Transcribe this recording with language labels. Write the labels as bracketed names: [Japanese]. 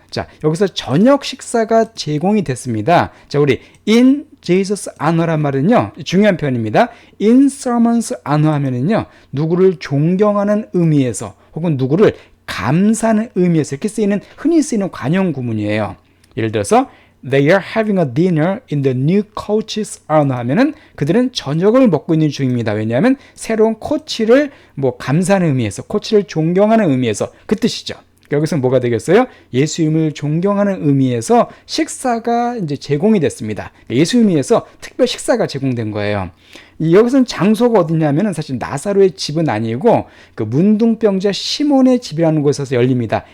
[Korean] 자, 여기서 저녁 식사가 제공이 됐습니다. 자, 우리 [English] in Jesus' honor [Korean] 란 말은요, 중요한 표현입니다. [English] in someone's honor [Korean] 하면은요, 누구를 존경하는 의미에서 혹은 누구를 감사하는 의미에서 이렇게 쓰이는 흔히 쓰이는 관용 구문이에요. 예를 들어서 [English] They are having a dinner in the new coach's honor [Korean] 하면은 그들은 저녁을 먹고 있는 중입니다. 왜냐하면 새로운 코치를 뭐 감사하는 의미에서 코치를 존경하는 의미에서 그 뜻이죠. 여기서 뭐가 되겠어요? 예수님을 존경하는 의미에서 식사가 이제 제공이 됐습니다. 예수님에서 특별 식사가 제공된 거예요. 여기서는 장소가 어디냐면은 사실 나사로의 집은 아니고 그 문둥병자 시몬의 집이라는 곳에서 열립니다.